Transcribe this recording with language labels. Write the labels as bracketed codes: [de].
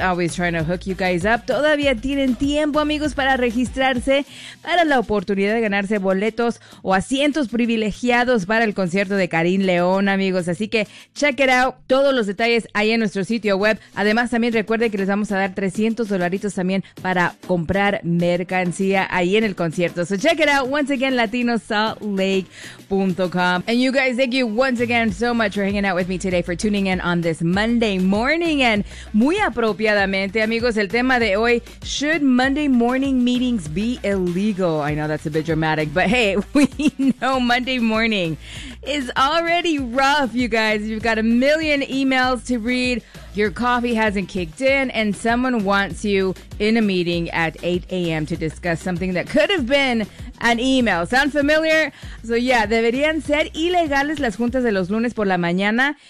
[en] Always trying to hook you guys up. [es] Todavía tienen tiempo, amigos, para registrarse para la oportunidad de ganarse boletos o asientos privilegiados para el concierto de Carin León, amigos. Así que [en] check it out. [es] Todos los detalles ahí en nuestro sitio web. Además, también recuerden que les vamos a dar $300 también para comprar mercancía ahí en el concierto. [en] So check it out. Once again, latinosaltlake.com. And you guys, thank you once again so much for hanging out with me today, for tuning in on this Monday morning. And [es] muy apropiadamente, amigos, el tema de hoy, [en] should Monday morning meetings be illegal? I know that's a bit dramatic, but hey, we know Monday morning is already rough, you guys. You've got a million emails to read, your coffee hasn't kicked in, and someone wants you in a meeting at 8 a.m. to discuss something that could have been an email. Sound familiar? So yeah, [es] deberían ser ilegales las juntas de los lunes por la mañana.